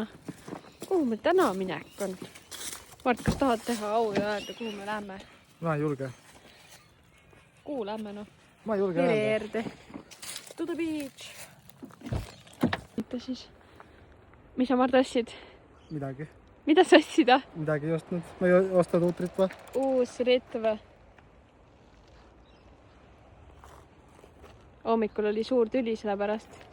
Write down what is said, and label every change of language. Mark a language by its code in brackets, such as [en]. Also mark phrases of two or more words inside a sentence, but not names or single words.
[et] Kuhu me täna minek on? Mart, kas tahad teha au ja öelda, kuhu me lähme? Ma ei julge. Kuhu lähme, noh? Ma ei julge öelda. Veerde. [en] To the beach. [et] Mida siis? Mis sa, Mart, ostsid? Midagi. Mida sa ostsid, ah? Midagi ei ostnud. Ma ei ostnud uut ritva. Uus ritv. Hommikul oli suur tüli selle pärast.